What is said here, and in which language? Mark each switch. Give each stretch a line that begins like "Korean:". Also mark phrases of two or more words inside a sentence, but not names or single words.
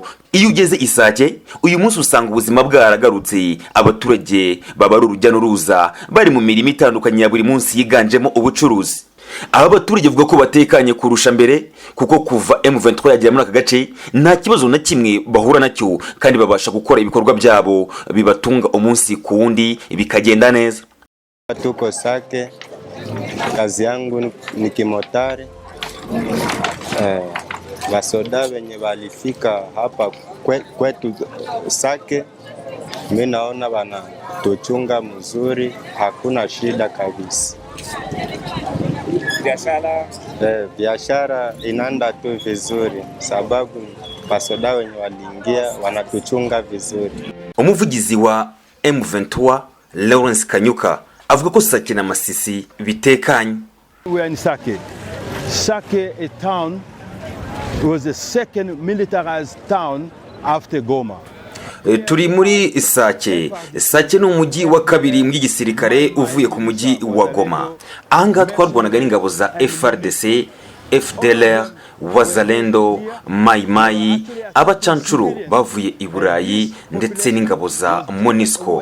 Kinyarwanda: Iyo ugeze Isake uyu munsi usanga ubuzima bwaragarutse, abaturage baba ari urujya n'uruza, bari mu mirimo itandukanye ya buri munsi yiganjemo ubucuruzi. Aba baturage bavuga ko batekanye kurusha mbere, kuko kuva M23 yagera muri aka gace nta kibazo na kimwe bahura nacyo, kandi babasha gukora ibikorwa byabo bibatunga umunsi ku wundi bikagenda neza.
Swahili: Tuko Sake Kazi yangu ni kimotari. Wasoda wenye walifika hapa kwetu Sake, mimi naona wanatuchunga mzuri, hakuna shida kabisa. Biashara inaenda tu vizuri sababu wasoda wenye waliingia wanatuchunga vizuri.
Kinyarwanda: Umuvugizi wa M23 Lawrence Kanyuka avuga ko Sake na Masisi bitekanye.
English: We are in Sake. Sake, a town, was the second militarized town after Goma.
Kinyarwanda: Turi muri Sake. Sake ni umujyi wa kabiri mu gisirikare uvuye ku mujyi wa Goma. Anga twarwanaga n'ingabo za FRDC, FDLR, Wazalendo, Mai Mai, abacancuro bavuye i Burayi ndetse n'ingabo za MONUSCO.